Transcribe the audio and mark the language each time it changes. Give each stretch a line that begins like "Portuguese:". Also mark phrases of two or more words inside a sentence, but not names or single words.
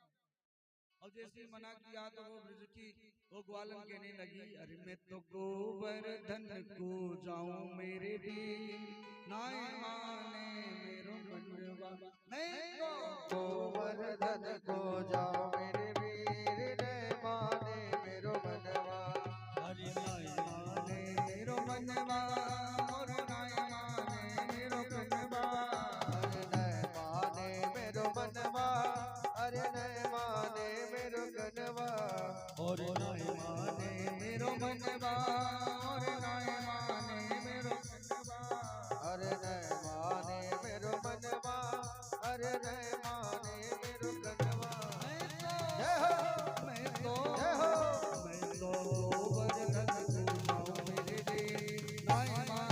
Hindi: और जैसे मना किया तो वो ब्रज की वो ग्वालन कहने लगी, अरे
Braj: मैं तो गोवर्धन को जाऊं मेरे भी नाय माने मेरो मनवा। मैं तो गोवर्धन को जाओ मेरे वीर ने माने मेरो मनवा। हरि नाय माने मेरो मनवा और नाय माने मेरो मनवा। अरे नय माने मेरो मनवा, अरे नय माने मेरो कनवा। और नाय माने मेरो मनवा और नाय माने मेरो मनवा। अरे नय माने मेरो मनवा, अरे नय माने मेरो कनवा।
Hindi: जय हो,
Braj: मैं तो
Hindi: जय हो।
Braj: गोवर्धन को जाऊं मेरे भी नाय